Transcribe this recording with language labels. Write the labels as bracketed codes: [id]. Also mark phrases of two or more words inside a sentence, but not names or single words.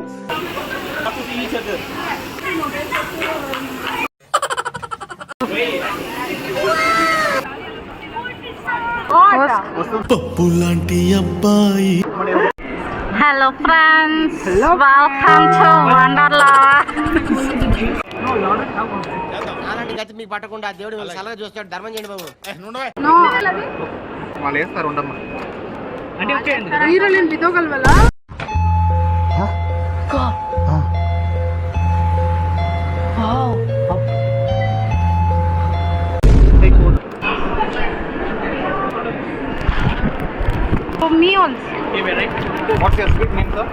[te] పప్పులాంటి అబ్బాయి [en] Hello friends welcome to Wonderla [te] అలాంటి గతి మీకు పట్టకుండా దేవుడు సలహా చూస్తాడు ధర్మం చేయండి బాబు వాళ్ళు వేస్తారు ఉండమ్మా [kn] ನೀರಲ್ಲಿ ಬಿದ್ದೋಗಲ್ವಲ್ಲ [en] For me also. What's your street name, sir?